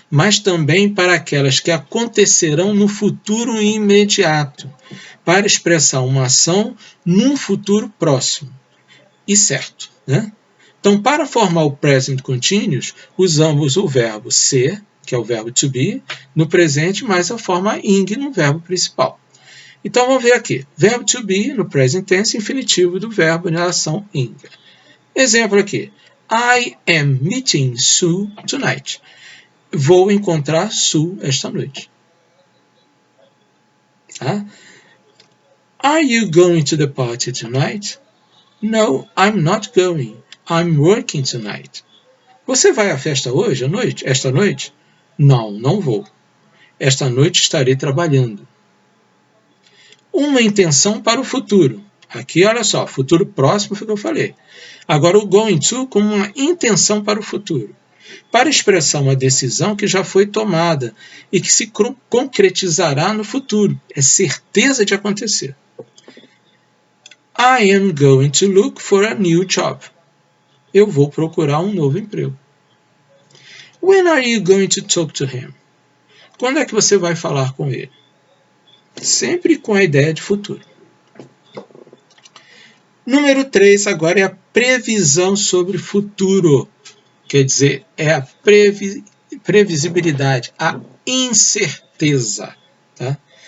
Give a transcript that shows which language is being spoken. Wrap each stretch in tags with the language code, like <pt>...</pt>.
<pt>Mas também para aquelas que acontecerão no futuro imediato, para expressar uma ação num futuro próximo e certo, né? Então, para formar o present continuous, usamos o verbo ser, que é o verbo to be, no presente, mais a forma ing no verbo principal. Então, vamos ver aqui. Verbo to be, no present tense, infinitivo do verbo em relação ing. Exemplo aqui.</pt> <en>I am meeting Sue tonight.</en> <pt>Vou encontrar Sue esta noite. Tá?</pt> <en>Are you going to the party tonight? No, I'm not going. I'm working tonight.</en> <pt>Você vai à festa hoje, esta noite? Não, não vou. Esta noite estarei trabalhando. Uma intenção para o futuro. Aqui, olha só, futuro próximo foi o que eu falei. Agora, o going to como uma intenção para o futuro. Para expressar uma decisão que já foi tomada e que se concretizará no futuro. É certeza de acontecer.</pt> <en>I am going to look for a new job.</en> <pt>Eu vou procurar um novo emprego.</pt> <en>When are you going to talk to him?</en> <pt>Quando é que você vai falar com ele? Sempre com a ideia de futuro. Número 3 agora é a previsão sobre futuro. Quer dizer, é a previsibilidade, a incerteza. Tá?</pt>